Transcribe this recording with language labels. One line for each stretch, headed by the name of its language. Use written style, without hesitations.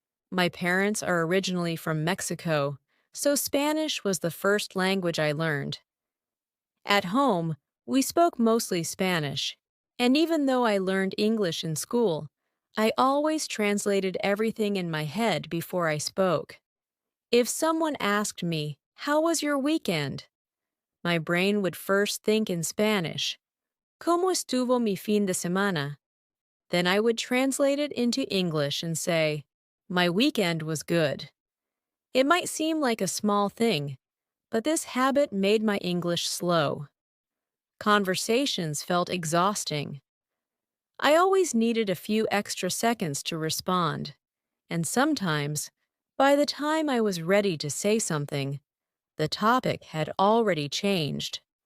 English: My parents are originally from Mexico, so Spanish was the first language I learned. At home, we spoke mostly Spanish, and even though I learned English in school, I always translated everything in my head before I spoke. If someone asked me, "How was your weekend?" my brain would first think in Spanish,
Spanish: ¿Cómo estuvo mi fin de semana?
English: Then I would translate it into English and say, my weekend was good. It might seem like a small thing, but this habit made my English slow. Conversations felt exhausting. I always needed a few extra seconds to respond, and sometimes, by the time I was ready to say something, the topic had already changed.